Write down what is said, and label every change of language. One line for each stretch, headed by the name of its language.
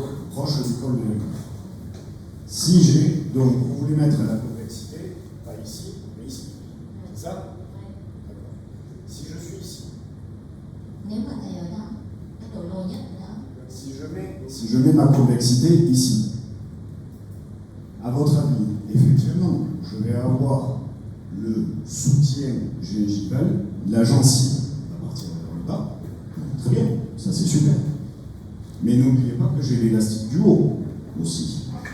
French: proche du col de l'implant. Si j'ai, donc vous voulez mettre la convexité, pas ici, mais ici. C'est ça? D'accord. Si je suis ici.
Vietnamese: Nếu mà thầy ở đó, cái độ lồi nhất ở đó.
French: Si je mets ma convexité ici, à votre avis, effectivement, je vais avoir le soutien gingival, la gencive va partir vers le bas. Très bien, ça c'est super. Mais n'oubliez pas que j'ai l'élastique du haut aussi.